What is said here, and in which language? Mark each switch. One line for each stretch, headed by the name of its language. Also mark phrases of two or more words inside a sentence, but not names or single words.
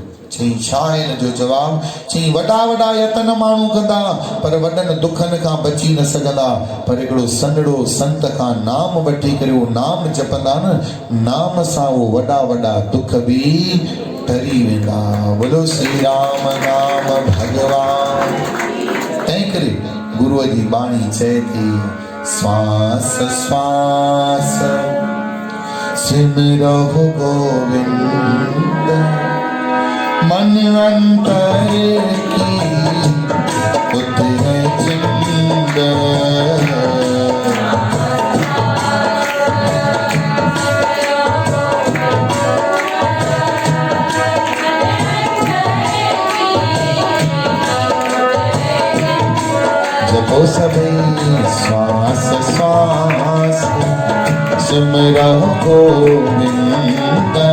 Sindhi: चई छा आहे हिन जो जवाब? चई वॾा वॾा यतन माण्हू कंदा पर वॾनि दुखनि खां बची न सघंदा, पर हिकिड़ो सन्हड़ो संत खां नाम वठी करे उहो नाम जपंदा न, नाम सां उहो वॾा वॾा दुख बि टरी वेंदा।
Hindi: बोलो श्री राम नाम भगवान।
Sindhi: तंहिं करे गुरुअ जी बाणी चए थी,
Punjabi: ਸ਼੍ਵਾਸ ਸ਼੍ਵਾਸ ਸਿਮਰਹੁ ਗੋਵਿੰਦ, ਮਨ ਅੰਤਰ ਕੀ ਉਤਰੇ ਚਿੰਦ। ਜਪੋ ਸਭੀ ਸ਼੍ਵਾਸ ਸ਼੍ਵਾਸ ਸਿਮਰਹੁ ਗੋਵਿੰਦ,